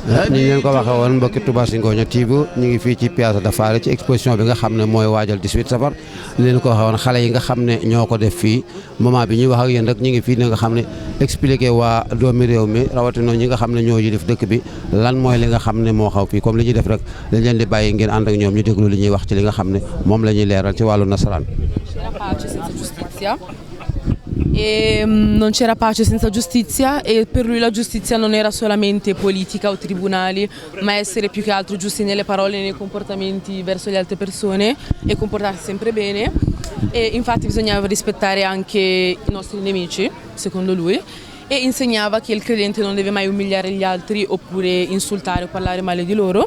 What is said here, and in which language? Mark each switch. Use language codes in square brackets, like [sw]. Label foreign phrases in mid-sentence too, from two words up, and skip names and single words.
[wo] ni ñu leen ko waxee woon mbokki Touba Zingonia TV ñu ngi fii ci Piazza d'Affari ci exposition bi nga xam ne mooy waajal 18 safar ni leen ko waxee woon xale yi nga xam ne ñoo ko def fii moment bi ñuy wax ak yéen rek ñu ngi fii ni nga xam ne expliqué waa doomi réew mi rawatina ñi nga xam ne ñoo yilif dëkk bi lan mooy li nga xam ne moo xaw fii comme li ñuy def rek dañ leen di bàyyi ngeen ànd ak ñoom ñu déglu li ñuy wax ci li nga xam ne moom la ñuy leeral ci wàllu nasaraan. [it] E non c'era pace senza giustizia e per lui la giustizia non era solamente politica o tribunali, ma essere più che altro giusti nelle parole e nei comportamenti verso le altre persone e comportarsi sempre bene, e infatti bisognava rispettare anche i nostri nemici, secondo lui, e insegnava che il credente non deve mai umiliare gli altri oppure insultare o parlare male di loro.